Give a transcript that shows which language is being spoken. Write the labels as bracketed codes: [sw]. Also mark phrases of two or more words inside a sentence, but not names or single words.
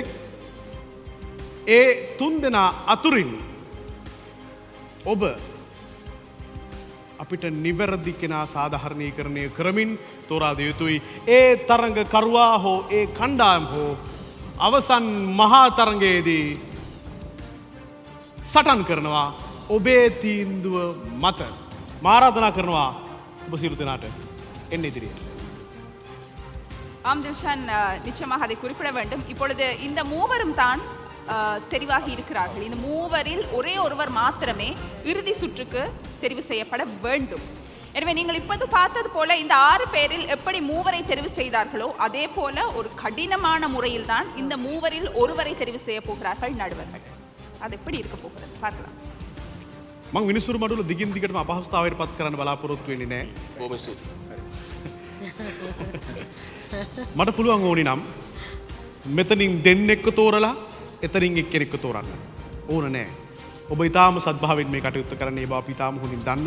[si] ඒ 3 දෙනා අතුරින් ඔබ අපිට නිවැරදි කෙනා සාධාරණීකරණය කරමින් තෝරා දිය යුතුයි. ඒ තරඟකරුවා හෝ ඒ කණ්ඩායම හෝ අවසන් මහා තරඟයේදී සටන් කරනවා ඔබේ තීන්දුව මත. ආරාධනා කරනවා ඔබ සියලු දෙනාට එන්න ඉදිරියට. [ta] ஆம் தில்ஷான் நிச்சயமாக அதை குறிப்பிட வேண்டும். இப்பொழுது இந்த மூவரும் தான் தெரிவாகி இருக்கிறார்கள். இந்த மூவரில் ஒரே ஒருவர் மாத்திரமே இறுதி சுற்றுக்கு தெரிவு செய்யப்பட வேண்டும். எனவே நீங்கள் இப்போது பார்த்தது போல இந்த 6 பேரில் எப்படி மூவரை தெரிவு செய்தார்களோ அதே போல ஒரு கடினமான முறையில் தான் இந்த மூவரில் ஒருவரை தெரிவு செய்ய போகிறார்கள் நடுவர்கள். அது எப்படி இருக்க போகிறது பார்க்கலாம். [si] මං මිනිස්සුරු මඩුල දිගින් දිගටම අපහසුතාවයට පත් කරන්න බලාපොරොත්තු වෙන්නේ නැහැ. බොහොම ස්තුතියි. මට පුළුවන් ඕනි නම් මෙතනින් දෙන්නෙක්ව තෝරලා එතනින් එක්කෙනෙක්ව තෝරන්න. ඕන නෑ. ඔබ ඊටාම සද්භාවයෙන් මේ කටයුත්ත කරන්නේ ඒ බව අපි ඊටාම හොඳින් දන්නවා.